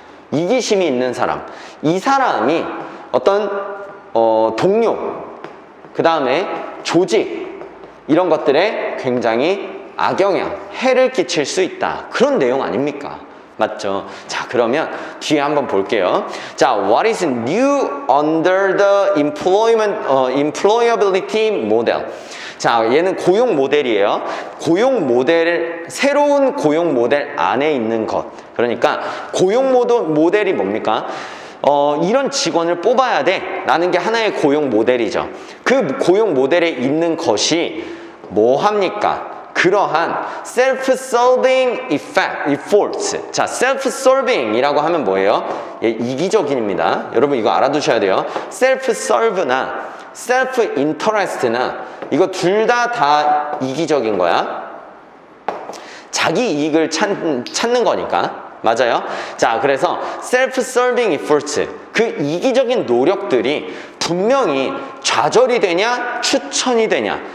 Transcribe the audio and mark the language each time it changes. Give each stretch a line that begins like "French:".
Korean: 이기심이 있는 사람. 이 사람이 어떤 동료, 그 다음에 조직 이런 것들에 굉장히 악영향, 해를 끼칠 수 있다. 그런 내용 아닙니까? 맞죠? 자, 그러면 뒤에 한번 볼게요. 자,
English: what is new under the employability model?
Korean: 자, 얘는 고용 모델이에요. 고용 모델, 새로운 고용 모델 안에 있는 것. 그러니까 고용 모델이 뭡니까? 이런 직원을 뽑아야 돼 라는 게 하나의 고용 모델이죠. 그 고용 모델에 있는 것이 뭐 합니까? 그러한
English: self-serving efforts.
Korean: 자, self-serving이라고 하면 뭐예요? 예, 이기적인입니다. 여러분 이거 알아두셔야 돼요. self-serve나 self-interest나 이거 둘 다 이기적인 거야. 자기 이익을 찾는 거니까. 맞아요? 자, 그래서
English: self-serving efforts,
Korean: 그 이기적인 노력들이 분명히 좌절이 되냐 추천이 되냐.